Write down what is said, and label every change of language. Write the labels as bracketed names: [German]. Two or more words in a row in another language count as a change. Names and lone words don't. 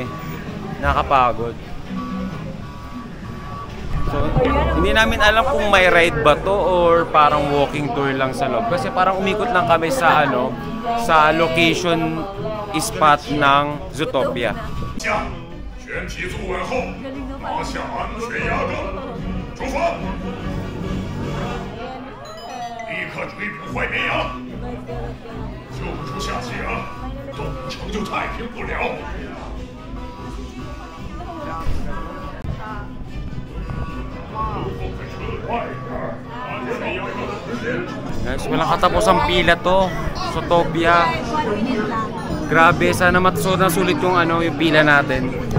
[Filipino] Nakapagod. So, hindi namin alam kung may ride ba to or parang walking tour lang sa loob. Kasi parang umikot lang kami sa sa location spot ng Zootopia. [Chinese] 全体坐稳后，拉下安全压杠，出发！立刻追捕坏绵羊，救不出下西洋，动物城就太平不了。 [Filipino] Guys, walang katapos ang pila to. Zootopia. Grabe, sana sulit yung yung pila natin.